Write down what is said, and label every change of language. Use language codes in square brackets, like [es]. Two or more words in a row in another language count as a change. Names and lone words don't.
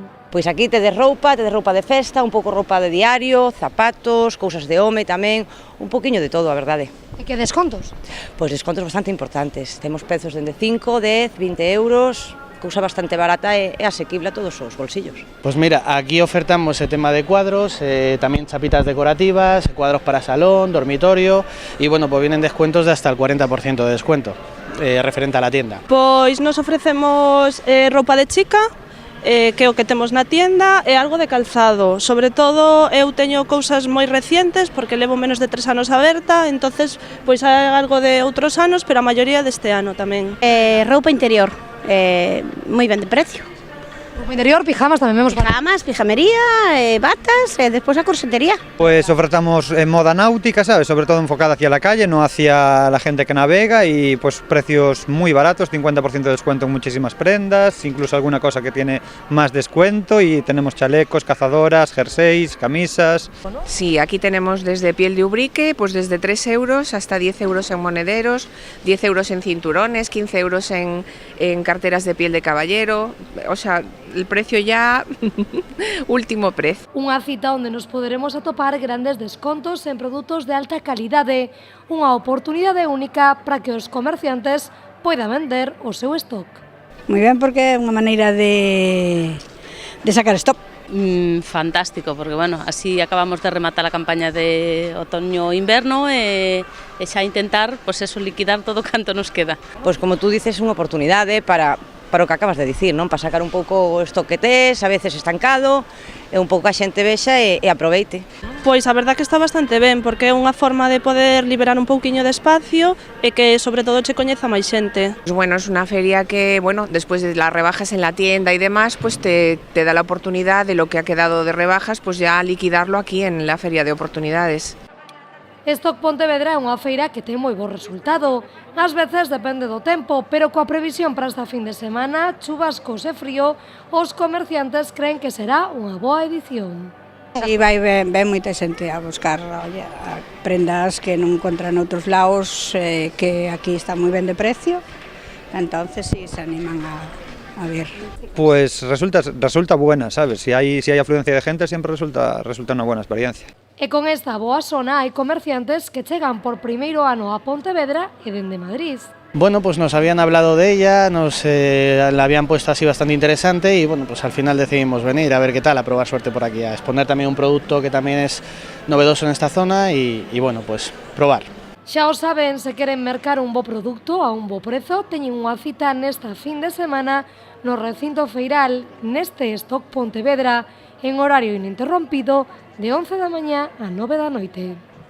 [gl] Pois aquí tedes roupa de festa, un pouco roupa de diario, zapatos, cousas de home tamén, un poquinho de todo, a verdade. E que descontos? Pois descontos bastante importantes, temos prezos dende 5, 10, 20 euros, cousa bastante barata e asequible a todos os bolsillos. [es] Pues mira, aquí ofertamos el tema de cuadros, también chapitas decorativas, cuadros para salón, dormitorio y bueno, pues vienen descuentos de hasta el 40% de descuento referente a la tienda. [gl] Pois nos ofrecemos roupa de chica, que é o que temos na tienda, e algo de calzado. Sobre todo eu teño cousas moi recientes porque levo menos de 3 anos aberta, entonces pois hai algo de outros anos, pero a maioría deste ano tamén. Roupa interior, moi ben de precio. Roupa interior, pijamas tamén vemos. Pijamas, pijamería, batas e despois a corsetería. [es] Pues ofertamos moda náutica, ¿sabes? Sobre todo enfocada hacia la calle, no hacia la gente que navega y pues precios muy baratos, 50% de descuento en muchísimas prendas, incluso alguna cosa que tiene más descuento y tenemos chalecos, cazadoras, jerseys, camisas. Sí, aquí tenemos desde piel de ubrique, pues desde 3 euros hasta 10 euros en monederos, 10 euros en cinturones, 15 euros en carteras de piel de caballero, o sea, el precio ya último precio. [gl] Unha cita onde nos poderemos atopar grandes descontos en produtos de alta calidade, unha oportunidade única para que os comerciantes poidan vender o seu stock. Moi ben porque é unha maneira de sacar stock. Fantástico, porque bueno, así acabamos de rematar a campaña de otoño-inverno e xa intentar, [es] pues eso, [gl] liquidar todo canto nos queda. Pois como tú dices, unha oportunidade para o que acabas de dicir, non? Para sacar un pouco o stock que tes, a veces estancado, e un pouco a xente vexa e aproveite. Pois a verdad que está bastante ben, porque é unha forma de poder liberar un pouquiño de espacio e que sobre todo che coñeza máis xente. [es] Pues bueno, es una feria que, bueno, después de las rebajas en la tienda y demás, pues te da la oportunidad de lo que ha quedado de rebajas, pues ya liquidarlo aquí en la feria de oportunidades. [gl] Stock Pontevedra é unha feira que ten moi bo resultado. Ás veces depende do tempo, pero coa previsión para esta fin de semana, chubascos e frío, os comerciantes creen que será unha boa edición. E vai ben moita xente a buscar prendas que non encontran noutros lados, que aquí está moi ben de precio, entonces si se animan a ver. [es] Pues resulta buena, ¿sabes? Si hay afluencia de gente siempre resulta una buena experiencia. [gl] E con esta boa zona hai comerciantes que chegan por primeiro ano a Pontevedra e dende Madrid. [es] Bueno, pues nos habían hablado de ella, nos la habían puesto así bastante interesante y bueno, pues al final decidimos venir a ver qué tal, a probar suerte por aquí, a exponer también un producto que también es novedoso en esta zona y bueno, pues probar. [gl] Xa o saben, se queren mercar un bo produto a un bo prezo, teñen unha cita nesta fin de semana no recinto feiral neste Stock Pontevedra en horario ininterrompido de 11 da mañá a 9 da noite.